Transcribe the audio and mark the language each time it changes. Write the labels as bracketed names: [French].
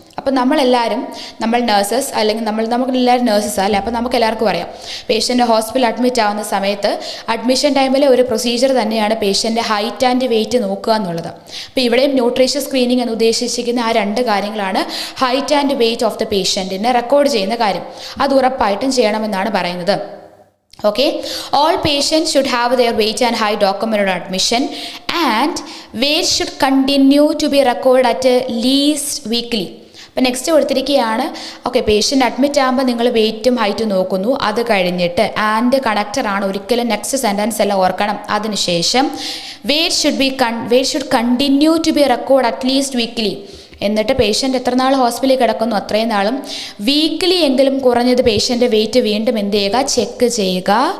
[Malayalam] അപ്പോൾ നമ്മൾ നഴ്സസ്, അല്ലെങ്കിൽ നമുക്കെല്ലാവരും നേഴ്സസ് അല്ലേ, അപ്പോൾ നമുക്ക് എല്ലാവർക്കും അറിയാം പേഷ്യൻ്റ് ഹോസ്പിറ്റലിൽ അഡ്മിറ്റ് ആവുന്ന സമയത്ത് അഡ്മിഷൻ ടൈമിലെ ഒരു പ്രൊസീജിയർ തന്നെയാണ് പേഷ്യൻ്റെ ഹൈറ്റ് ആൻഡ് വെയ്റ്റ് നോക്കുക എന്നുള്ളത്. അപ്പോൾ ഇവിടെയും ന്യൂട്രീഷ്യസ് സ്ക്രീനിങ് എന്ന് ഉദ്ദേശിച്ചിരിക്കുന്ന ആ രണ്ട് കാര്യങ്ങളാണ്. [English] height and weight of the [Malayalam] പേഷ്യൻറ്റിനെ record ചെയ്യുന്ന കാര്യം, അത് ഉറപ്പായിട്ടും ചെയ്യണമെന്നാണ് പറയുന്നത്. [English] Okay, all patients should have their weight and height documented on admission, and weight should continue to be recorded at least weekly. [Malayalam] അപ്പോൾ നെക്സ്റ്റ് കൊടുത്തിരിക്കുകയാണ്, ഓക്കെ, പേഷ്യൻ്റ് അഡ്മിറ്റ് ആകുമ്പോൾ നിങ്ങൾ വെയ്റ്റും ഹൈറ്റും നോക്കുന്നു, അത് കഴിഞ്ഞിട്ട് ആൻഡ് കണക്റ്ററാണ്, ഒരിക്കലും നെക്സ്റ്റ് സെൻറ്റൻസ് എല്ലാം ഓർക്കണം. അതിനുശേഷം [English] Weight should continue to be record at least weekly. [Malayalam] എന്നിട്ട് പേഷ്യൻ്റ് എത്ര നാൾ ഹോസ്പിറ്റലിൽ കിടക്കുന്നു അത്രയും നാളും വീക്ക്ലി എങ്കിലും കുറഞ്ഞത് പേഷ്യൻ്റെ വെയിറ്റ് വീണ്ടും എന്ത് ചെയ്യുക, ചെക്ക് ചെയ്യുക.